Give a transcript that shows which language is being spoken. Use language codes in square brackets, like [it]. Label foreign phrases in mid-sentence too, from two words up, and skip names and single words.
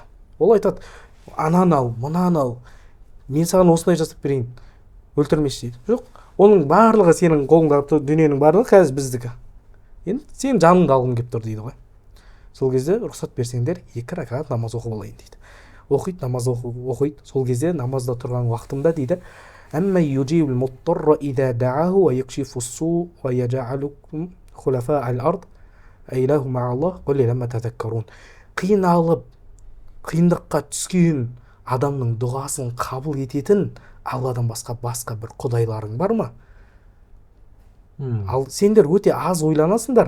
[kk] Ол айтады, ананы ал, мынаны ал, мен саған осындай жасап берейін, өлтірмеші дейді. Жоқ, оның барлығы сенің қолыңдағы дүниенің барлығы қазір біздікі. Енді сен жаныңды алғым келіп тұр дейді ғой. Сол кезде рұқсат берсеңдер 2 ракат намаз оқып алайын дейді. Оқиды, намаз оқиды. Сол кезде намазда тұрған уақытымда дейді, [ar] أمن يجيب المضطر إذا دعاه ويكشف السوء ويجعلكم خلفاء الأرض أإله مع الله قليلا ما تذكرون. [kk] Қиналып, қиындыққа түскен адамның дұғасын қабыл ететін Алладан басқа бір құдайларың бар ма? Ал сендер өте аз ойланасыңдар.